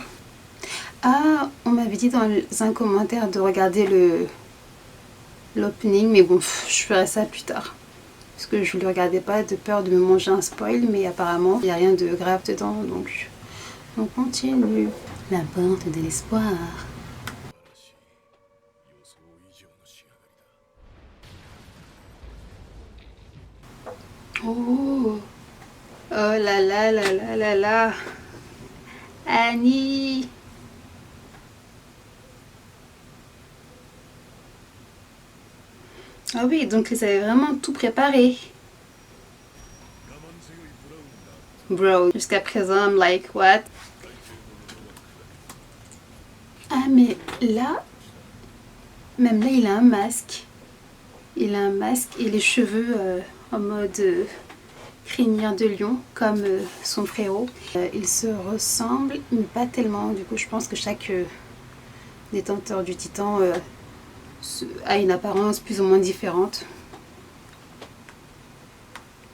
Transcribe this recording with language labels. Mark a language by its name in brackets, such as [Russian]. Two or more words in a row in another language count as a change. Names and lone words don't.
[French] Ah, on m'avait dit dans un commentaire de regarder l'opening, mais bon, je ferai ça plus tard. Parce que je ne le regardais pas de peur de me manger un spoil, mais apparemment, il n'y a rien de grave dedans, donc on continue. La porte de l'espoir. Oh! Oh là là là là là là! Annie! Ah oui, donc ils avaient vraiment tout préparé. Bro, jusqu'à présent, [English] I'm like, what? [French] Ah, mais là, même là, il a un masque. Il a un masque et les cheveux en mode crinière de lion, comme son frérot. Ils se ressemblent, mais pas tellement. Du coup, je pense que chaque détenteur du titan a une apparence plus ou moins différente.